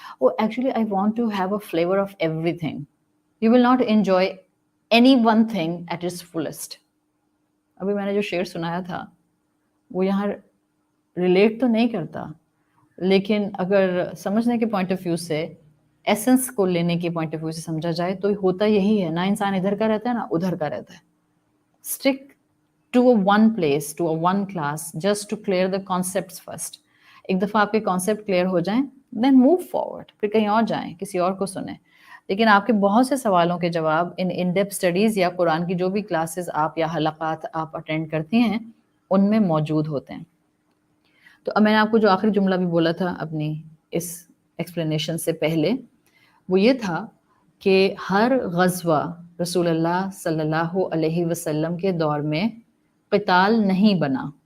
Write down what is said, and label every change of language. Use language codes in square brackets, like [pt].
[en] وہ actually I want to have a flavour of everything. You will not enjoy any one thing at its fullest. [ur] ابھی میں نے جو شعر سنایا تھا وہ یہاں ریلیٹ تو نہیں کرتا، لیکن اگر سمجھنے کے پوائنٹ آف ویو سے، ایسنس کو لینے کے پوائنٹ آف ویو سے سمجھا جائے تو ہوتا یہی ہے. نہ انسان ادھر کا رہتا ہے نہ ادھر کا رہتا ہے. [en] Stick to a one place, to a one class, just to clear the concepts first. [ur] ایک دفعہ آپ کے کانسیپٹ کلیئر ہو جائیں [en] then move forward, [ur] پھر کہیں اور جائیں، کسی اور کو سنیں. لیکن آپ کے بہت سے سوالوں کے جواب ان ڈیپتھ اسٹڈیز یا قرآن کی جو بھی کلاسز آپ یا حلقات آپ اٹینڈ کرتی ہیں ان میں موجود ہوتے ہیں. تو اب میں نے آپ کو جو آخری جملہ بھی بولا تھا اپنی اس ایکسپلینیشن سے پہلے، وہ یہ تھا کہ ہر غزوہ رسول اللہ صلی اللہ علیہ وسلم کے دور میں قتال نہیں بنا.